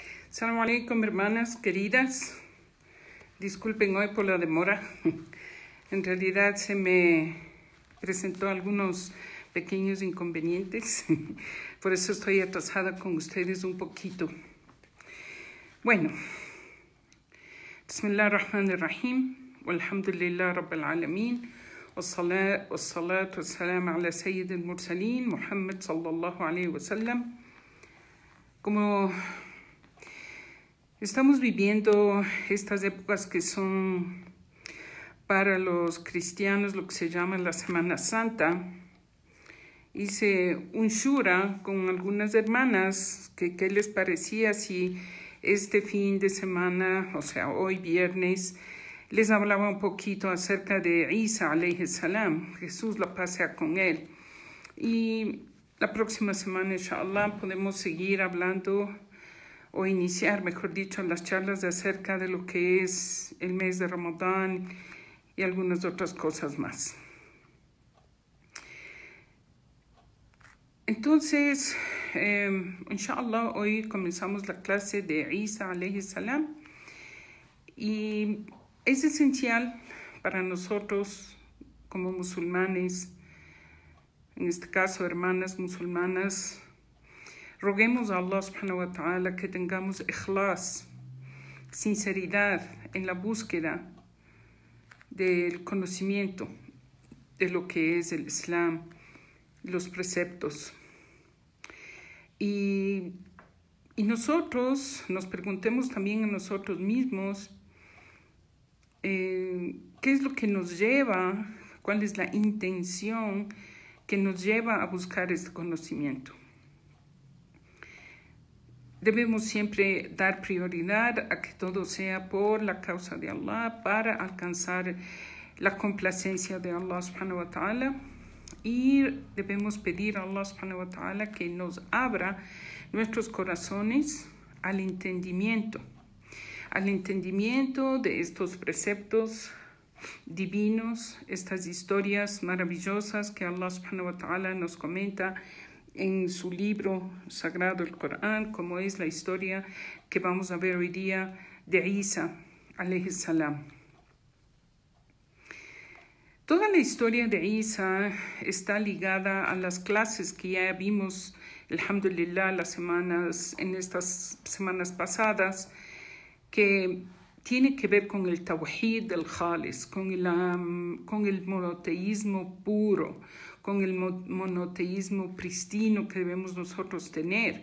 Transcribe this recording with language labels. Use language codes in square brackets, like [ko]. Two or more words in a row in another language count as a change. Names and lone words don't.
[ar] سلام عليكم, [es] hermanas queridas. Disculpen hoy por la demora. En realidad se me presentó algunos pequeños inconvenientes. Por eso estoy atrasada con ustedes un poquito. Bueno. [ar] بسم الله الرحمن الرحيم والحمد لله رب العالمين. والصلاة والسلام على سيد المرسلين محمد صلى الله عليه وسلم. [es] Como estamos viviendo estas épocas que son para los cristianos lo que se llama la Semana Santa, hice un shura con algunas hermanas que qué les parecía si este fin de semana, o sea, hoy viernes, les hablaba un poquito acerca de [ar] عيسى عليه السلام, [es] Jesús, la paz sea con él. Y la próxima semana, inshallah, podemos seguir hablando o iniciar, mejor dicho, las charlas acerca de lo que es el mes de Ramadán y algunas otras cosas más. Entonces, inshallah, hoy comenzamos la clase de [ar] عيسى عليه السلام [es] y es esencial para nosotros como musulmanes, en este caso hermanas musulmanas, roguemos a [ar] الله سبحانه وتعالى [es] que tengamos ikhlas, sinceridad en la búsqueda del conocimiento de lo que es el Islam, los preceptos. Y nosotros nos preguntemos también a nosotros mismos qué es lo que nos lleva, cuál es la intención que nos lleva a buscar este conocimiento. Debemos siempre dar prioridad a que todo sea por la causa de Allah para alcanzar la complacencia de [ar] الله سبحانه وتعالى, [es] y debemos pedir a [ar] الله سبحانه وتعالى [es] que nos abra nuestros corazones al entendimiento de estos preceptos divinos, estas historias maravillosas que [ar] الله سبحانه وتعالى [es] nos comenta en su libro sagrado, el Corán, como es la historia que vamos a ver hoy día de [ar] عيسى عليه السلام. [es] Toda la historia de Isa está ligada a las clases que ya vimos, alhamdulillah, en estas semanas pasadas, que tiene que ver con el tawhid del Khalis, con el monoteísmo puro, con el monoteísmo pristino que debemos nosotros tener.